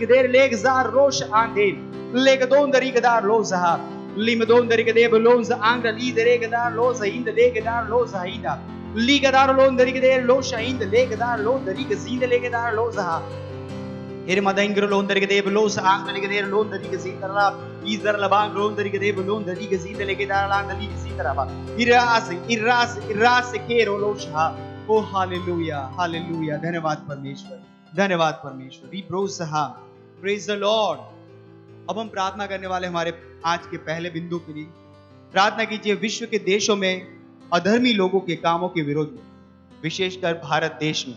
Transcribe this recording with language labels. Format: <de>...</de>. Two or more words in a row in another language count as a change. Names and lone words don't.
<hi>देर लेगजार रोश आंदे लेग दोंदरी गदार लोसहा लिम दोंदरी के दे बलोस आंग लीद रेगदार लो जहीद लेगदार लो जहीदा लीगदार लोंदरी के दे लो शहीद लेगदार लो दरी के जीद लेगदार लो जहा एर मदंगर लोंदरी के दे बलोस आंग लेग देर लोंदरी के जीदरा इजर लबांग लोंदरी के दे लोंदरी के जीद लेगदार ला दली के जीदरा इरास के रोलोशा। ओ हालेलुया, हालेलुया। धन्यवाद परमेश्वर, धन्यवाद परमेश्वर। रिब्रोसहा,</hi> <en>praise the Lord.</en> <hi>अब हम प्रार्थना करने वाले हमारे आज के पहले बिंदु के लिए प्रार्थना कीजिए विश्व के देशों में अधर्मी लोगों के कामों के विरोध में, विशेषकर भारत देश में।</hi>